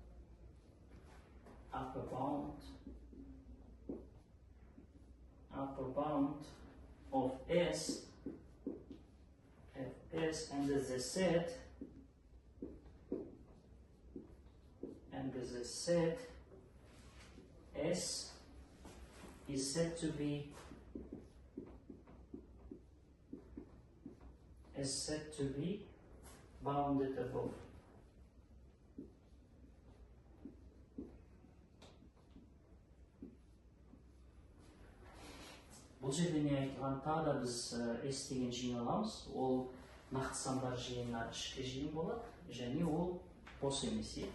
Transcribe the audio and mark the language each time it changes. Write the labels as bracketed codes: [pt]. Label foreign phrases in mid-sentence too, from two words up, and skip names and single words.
[en] of S, and as I said, S is said to be bounded above. [kk] Бұл жерде не айтылған, тағы да біз S деген жиын аламыз. Ол нақты сандар жиынына ішкі жиын болады, және ол бос емес.